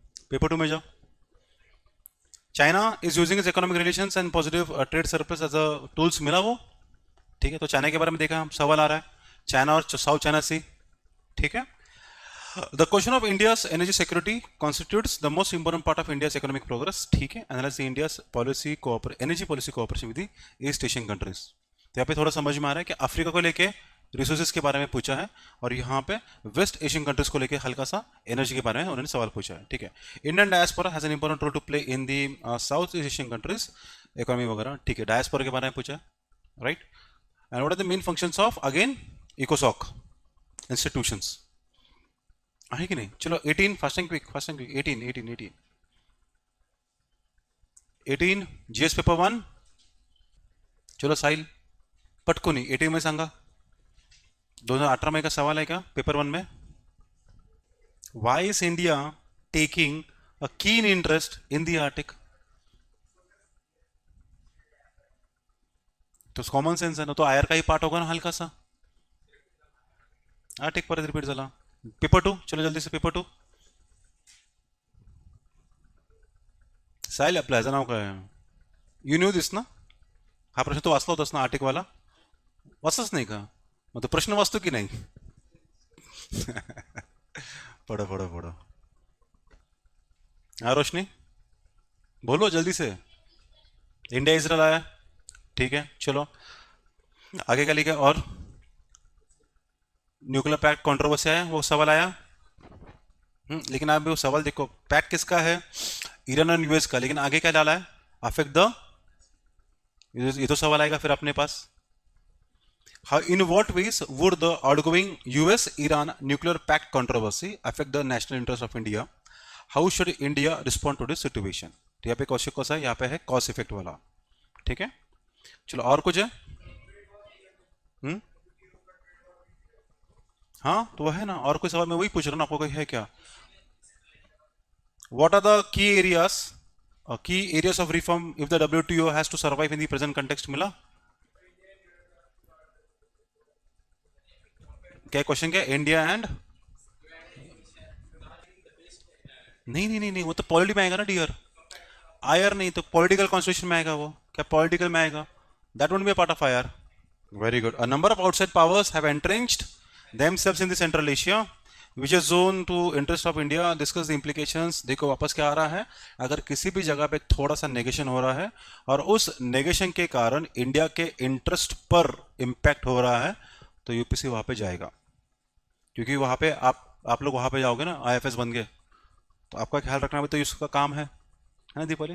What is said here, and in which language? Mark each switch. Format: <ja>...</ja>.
<hi>Paper 2 में जाओ.</hi> <en>China is using its economic relations and positive trade surplus as a tools.</en> <hi>मिला वो, ठीक है. तो चाइना के बारे में देखा, सवाल आ रहा है चाइना और साउथ चाइना सी, ठीक है.</hi> <en>The question of India's energy security constitutes the most important part of India's economic progress, ठीक है. Analyze India's energy policy cooperation with the East Asian countries.</en> <hi>तो यहाँ पे थोड़ा समझ में आ रहा है कि अफ्रीका को लेके रिसोर्सेज के बारे में पूछा है, और यहाँ पे वेस्ट एशियन कंट्रीज को लेके हल्का सा एनर्जी के बारे में उन्होंने सवाल पूछा है, ठीक है.</hi> <en>Indian diaspora has an important role to play in the South Asian countries economy</en> <hi>वगैरह, ठीक है. डायस्पोरा के बारे में पूछा है, right.</hi> <en>and what are the main functions of again इकोसॉक institutions,</en> <mr>आहे की नाही.</mr> <en>चलो 18 fast and quick. 18 GS paper 1.</en> <hi>चलो साहिल</hi> <mr>पटकुनी</mr> <hi>18 में सांगा. 2018 में का सवाल है क्या पेपर 1 में.</hi> <en>Why is India taking a keen interest in the Arctic.</en> <hi>तो कॉमन सेन्स है ना, तो आयर का ही पार्ट होगा ना हल्का सा.</hi> <mr>आर्टिक परत रिपीट झाला.</mr> <hi>पेपर 2 चलो जल्दी से.</hi> <mr>पेपर 2 साहिल आपलं ह्याचं नाव काय.</mr> <en>You knew this ना.</en> <mr>हा प्रश्न तो वाचला होतास ना आर्टिकवाला. वाचलाच नाही का. मग तो प्रश्न वाचतो की नाही.</mr> <hi>पढ़ो पढ़ो पढ़ो। हाँ रोशनी, बोलो जल्दी से। इंडिया इसराइल आया, ठीक है चलो आगे का लिखा। और न्यूक्लियर पैक्ट कंट्रोवर्सी आया, वो सवाल आया। लेकिन आप वो सवाल देखो, पैक्ट किसका है? ईरान और यूएस का, लेकिन आगे क्या डाला है? अफेक्ट द, ये तो सवाल आएगा फिर अपने पास।</hi> <en>How, in what ways would the outgoing US-Iran nuclear pact controversy affect the national interest of India? How should India respond to this situation?</en> <hi>तो यहाँ पे कौशिक कौन सा है? यहाँ पे है कॉस इफेक्ट वाला, ठीक है। चलो और कुछ है? हम्म, हाँ तो वह है ना, और कोई सवाल मैं वही पूछ रहा हूँ ना, आपको कोई है क्या?</hi> <en>What are the key areas of reform if the WTO has to survive in the present context?</en> <hi>मिला क्या क्वेश्चन? क्या इंडिया एंड, नहीं नहीं नहीं नहीं, वो तो पॉलिटी में आएगा ना डियर। आयर नहीं तो पॉलिटिकल कॉन्स्टिट्यूशन में आएगा वो, क्या पॉलिटिकल में आएगा?</hi> <en>That won't be a part of IR. Very good. A number of outside powers have entrenched themselves in the Central Asia which is zone to interest of India, discuss the implications।</en> <hi>देखो वापस क्या आ रहा है, अगर किसी भी जगह पे थोड़ा सा नेगेशन हो रहा है और उस नेगेशन के कारण इंडिया के इंटरेस्ट पर इंपैक्ट हो रहा है, तो यूपीसी वहां पे जाएगा। क्योंकि वहां पे आप लोग वहां पे जाओगे ना, आईएफएस बन गए, तो आपका ख्याल रखना भी तो इसका काम है ना दीपाली?</hi>